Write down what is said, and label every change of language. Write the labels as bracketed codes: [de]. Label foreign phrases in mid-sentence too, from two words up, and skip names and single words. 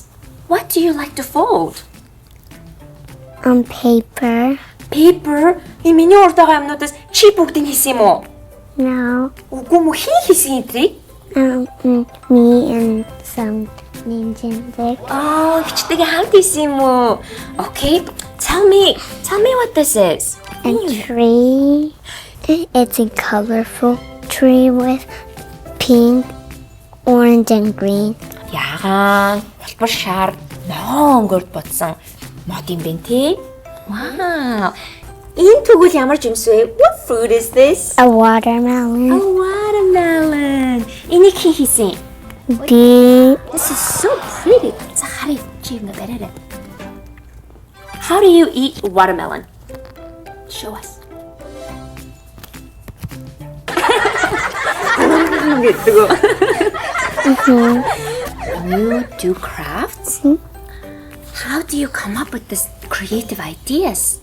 [en] What do you like to fold? Paper. Paper. [mn] И миний урдаа юмнуудаас чи бүгдийг хийсэн юм уу? [en] No. [mn] Үгүй мө хийсэн энэ? [en] Me and some ninjas. [mn] Oh, хичтэйгээ хамт хийсэн юм уу? [en] Okay. Tell me what this is. A tree. It's a colorful tree with pink, orange, and green. [mn] Яагаан, хялбар шар, ногоон өнгөөр бодсон мод юм бэ тий? Wow. Энэ тэгвэл ямар жимс вэ? [en] What fruit is this? A watermelon. A watermelon. [mn] Энийг хийсэн. [en] This is so pretty. [mn] За харъя чи юм бараарай. [en] How do you eat watermelon? Show us. You do crafts? How do you come up with this creative ideas?